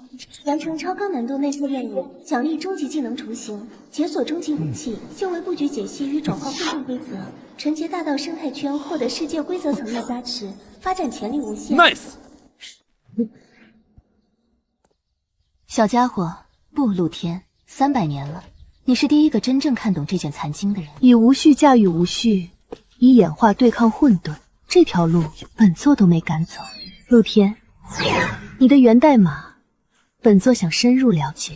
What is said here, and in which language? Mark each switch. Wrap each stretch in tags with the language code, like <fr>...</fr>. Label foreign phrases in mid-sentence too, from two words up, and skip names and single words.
<zh>完成超高難度內測任務，獎勵終極技能雛形，解鎖終極武器，修為布局解析與轉化混沌規則，承接大道生態圈，獲得世界規則層面加持，發展潛力無限。 Nice。小家伙，不，露天，300年了，你是第一個真正看懂這卷殘經的人。以無序駕馭無序，以演化對抗混沌，這條路本座都沒敢走。露天，你的源代碼，本座想深入了解。</zh>